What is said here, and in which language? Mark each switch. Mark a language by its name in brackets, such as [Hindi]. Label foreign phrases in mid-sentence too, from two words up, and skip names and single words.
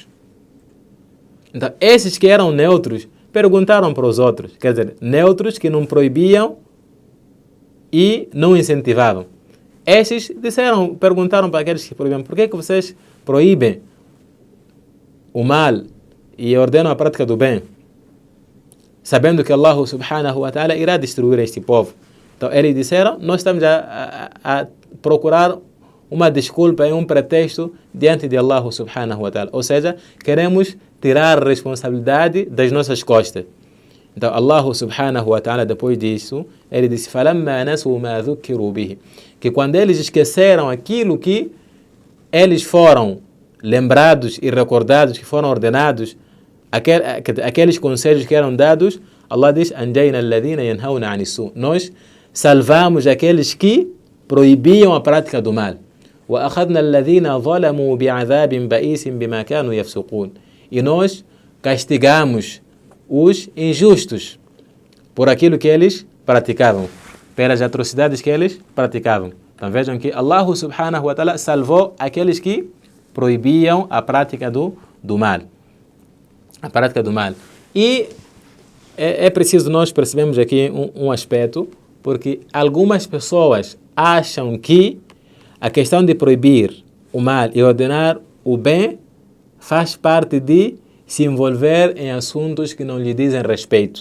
[Portuguese] Então, esses que eram neutros perguntaram para os outros, quer dizer, neutros que não proibiam e não incentivavam. Esses perguntaram para aqueles que proibiam: por que vocês proíbem o mal e ordenam a prática do bem, sabendo que [Arabic] الله سبحانه وتعالى [Portuguese] irá destruir este povo? Então eles disseram: nós estamos a procurar uma desculpa e um pretexto diante de [Arabic] الله سبحانه وتعالى. [Portuguese] Ou seja, queremos tirar a responsabilidade das nossas costas. Então [Arabic] الله سبحانه وتعالى, [Portuguese] depois disso, ele disse: [Arabic] فَلَمَّا نَسُوا مَا ذُكِّرُوا بِهِ, [Portuguese] que quando eles esqueceram aquilo que eles foram lembrados e recordados, que foram ordenados, aqueles conselhos que eram dados, Allah diz: [Arabic] أَنْجَيْنَا الَّذِينَ يَنْهَوْنَ عَنِ السُّوءِ, [Portuguese] nós salvamos aqueles que proibiam a prática do mal. [Arabic] وَأَخَذْنَا الَّذِينَ ظَلَمُوا بِعَذَابٍ بَئِيسٍ بِمَا كَانُوا يَفْسُقُونَ, [Portuguese] e nós castigamos os injustos por aquilo que eles praticavam, pelas atrocidades que eles praticavam. Então vejam que [Arabic] الله سبحانه وتعالى [Portuguese] salvou aqueles que proibiam a prática do mal. A prática do mal. E é preciso nós percebermos aqui um aspecto, porque algumas pessoas acham que a questão de proibir o mal e ordenar o bem faz parte de se envolver em assuntos que não lhe dizem respeito.